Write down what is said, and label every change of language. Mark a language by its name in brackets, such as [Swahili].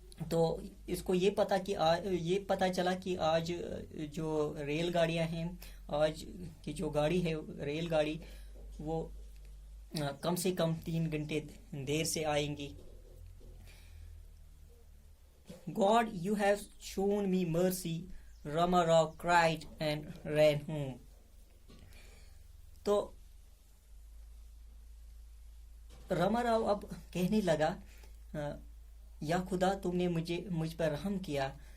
[Urdu] تو اس کو یہ پتہ چلا کہ آج جو ریل گاڑیاں ہیں، آج کی جو گاڑی ہے ریل گاڑی، وہ کم سے کم 3 گھنٹے دیر سے آئیں گی. [English] God, you have shown me mercy, Rama Rao cried and ran home. [Urdu] تو راما راؤ اب کہنے لگا یا خدا تم نے مجھ پر رحم کیا.